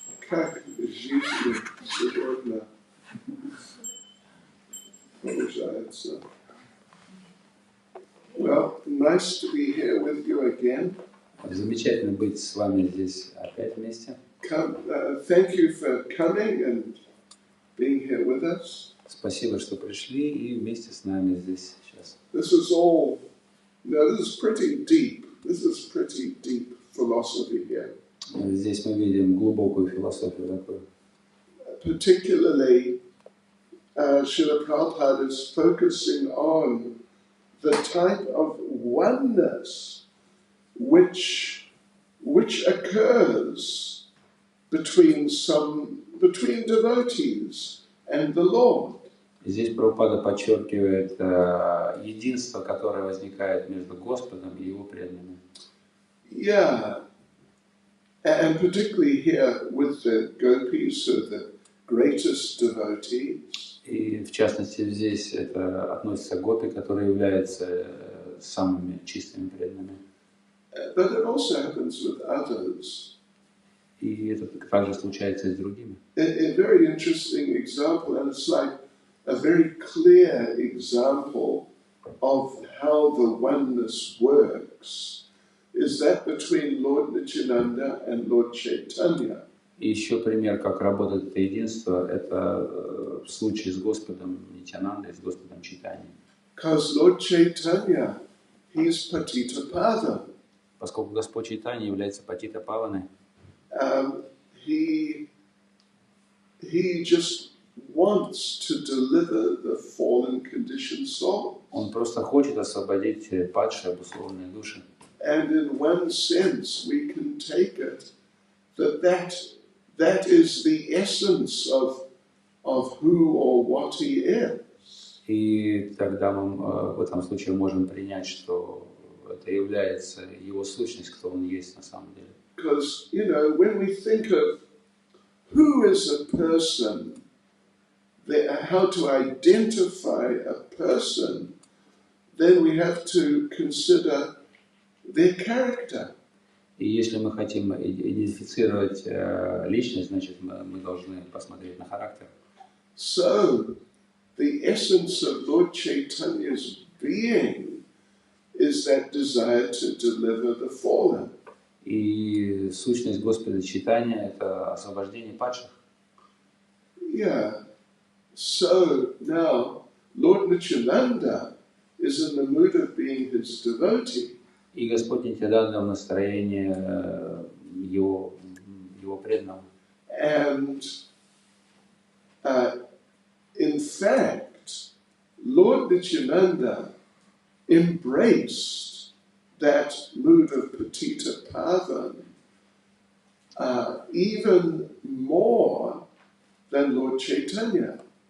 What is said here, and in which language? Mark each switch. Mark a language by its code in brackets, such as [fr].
[ru] Как жизнь сегодня продолжается. [en] Well, nice to be here with you again. [ru] Замечательно быть с вами здесь опять вместе. [en] Thank you for coming and being here with us. [ru] Спасибо, что пришли и вместе с нами здесь сейчас. [en] This is all, this is pretty deep. This is pretty deep philosophy here. [ru] Здесь мы видим глубокую философию такую. [en] Particularly, Srila Prabhupada is focusing on the type of oneness which which occurs between devotees and the Lord. [ru] Здесь Прабхупада подчеркивает единство, которое возникает между Господом и Его преданными. [en] Yeah, and particularly here with the gopis, who are the greatest devotees. [ru] И в частности здесь это относится к гопи, которые являются самыми чистыми преданными. [en] But it also happens with others. [ru] И это также случается и с другими. [en] A very interesting example, and it's like a very clear example of how the oneness works, is that between Lord Nityananda and Lord Chaitanya. [ru] И еще пример, как работает это единство, это в случае с Господом Нитянандой, с Господом Чайтаньей. [en] Because Lord Chaitanya, he's Patitapada. [ru] Поскольку Господь Чайтанья является Патита Паваной, [en] he just wants to deliver the fallen conditioned soul. [ru] Он просто хочет освободить падшие, обусловленные души. [en] And in one sense, we can take it that is the essence of who or what he is. [ru] И тогда мы в этом случае можем принять, что это является его сущность, кто он есть на самом деле. [en] Because, when we think of who is a person, how to identify a person, then we have to consider their character. [ru] И если мы хотим идентифицировать личность, значит, мы должны посмотреть на характер. [en] So, the essence of Lord Chaitanya's being is that desire to deliver the fallen. [ru] И сущность Господа Чайтаньи – это освобождение падших. [en] Yeah. So now, Lord Nityananda is in the mood of being his devotee. [ru] И Господь Нитянанда в настроении его преданного. [en] And in fact, Lord Nityananda embraced that mood of Patita Pavan even more than Lord Chaitanya.